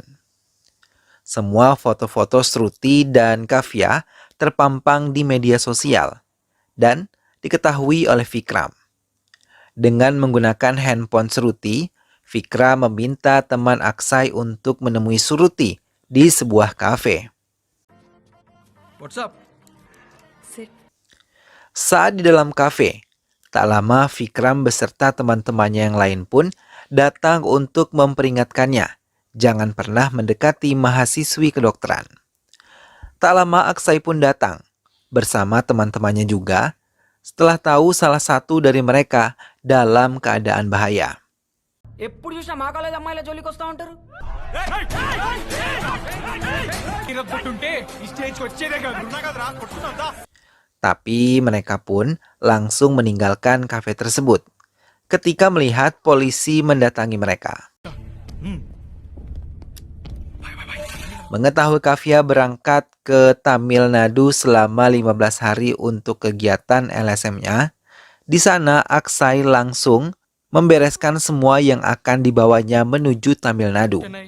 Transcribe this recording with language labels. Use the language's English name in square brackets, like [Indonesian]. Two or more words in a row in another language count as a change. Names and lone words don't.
[Indonesian] Semua foto-foto Sruti dan Kavya terpampang di media sosial dan diketahui oleh Vikram. Dengan menggunakan handphone Sruti, Vikram meminta teman Aksai untuk menemui Sruti di sebuah kafe. [English] What's up? [Indonesian] Saat di dalam kafe, tak lama Vikram beserta teman-temannya yang lain pun datang untuk memperingatkannya jangan pernah mendekati mahasiswi kedokteran. Tak lama Aksai pun datang bersama teman-temannya juga setelah tahu salah satu dari mereka dalam keadaan bahaya. [Telugu] ఎప్పుడు చూసినా మా కాలేజ్ అమ్మాయిల జోలికి వస్తా ఉంటారు [Indonesian] Tapi mereka pun langsung meninggalkan kafe tersebut ketika melihat polisi mendatangi mereka. Mengetahui Kavya berangkat ke Tamil Nadu selama 15 hari untuk kegiatan LSM-nya, di sana Aksai langsung membereskan semua yang akan dibawanya menuju Tamil Nadu.